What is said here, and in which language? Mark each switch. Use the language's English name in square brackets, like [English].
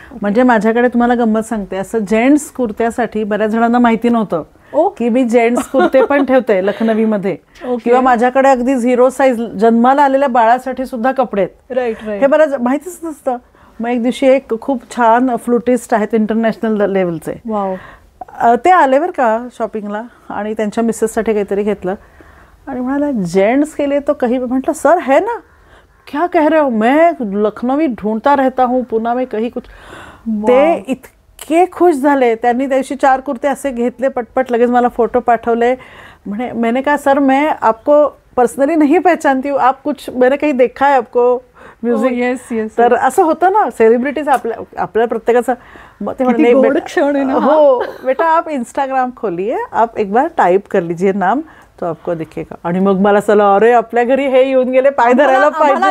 [Marathi] म्हणजे माझ्याकडे तुम्हाला गंमत सांगते, असं जेंट्स कुर्त्यासाठी बऱ्याच जणांना माहिती नव्हतं की मी जेंट्स कुर्ते पण ठेवते लखनवीमध्ये, किंवा माझ्याकडे अगदी 0 साईज जन्माला आलेल्या बाळासाठी सुद्धा कपडे आहेत. [English] Right. [Marathi] हे बरंच माहितीच नसतं. मग एक दिवशी एक खूप छान फ्लुटिस्ट आहेत इंटरनॅशनल लेवलचे, ते आले बरं का शॉपिंगला आणि त्यांच्या मिसेससाठी काहीतरी घेतलं आणि म्हणाला [Hindi] जेंट्स के लिए तो कहीं. [Marathi] म्हटलं [Hindi] सर है ना, क्या कह रहे हो, मैं लखनवी ढूंढता रहता हूँ पुणे में कहीं कुछ. [Marathi] ते इतके खुश झाले. त्यांनी त्या दिवशी 4 कुर्ते असे घेतले पटपट, लगेच मला फोटो पाठवले. म्हणे [Hindi] मैंने कहा सर मैं आपको पर्सनली नहीं पहचानती हूँ, आप कुछ मैंने कहीं देखा है आपको म्युझिक. [English] Yes. [Marathi] तर असं होतं ना, सेलिब्रिटीज आपल्या प्रत्येकाचं. [Hindi] हो बेटा, आप इंस्टाग्राम खोलिए, आप एक बार टाइप कर लीजिए नाम तो आपको दिखेगा. [Marathi] आणि मग मला चला, अरे आपल्या घरी हे येऊन गेले, पाय धरायला पाहिजे.